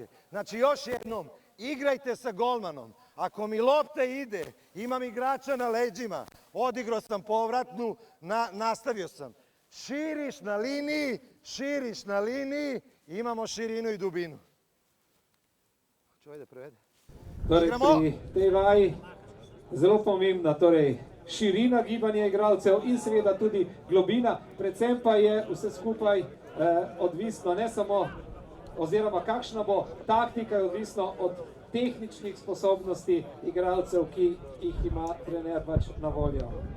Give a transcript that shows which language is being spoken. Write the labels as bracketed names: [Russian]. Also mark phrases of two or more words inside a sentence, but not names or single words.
[Serbian] Znači, još jednom, igrajte sa golmanom. Ako mi lopta ide, imam igrača na leđima, odigrao sam povratnu, nastavio sam. Širiš na liniji, imamo širinu i dubinu. Hoće ovaj da prevede? [Slovenian] Torej, pri tej vaji zelo pomembna, torej širina gibanja igralcev in seveda tudi globina, predvsem pa je vse skupaj odvisno ne samo, oziroma kakšna bo taktika, je odvisno od tehničnih sposobnosti igralcev, ki jih ima trener pač na voljo.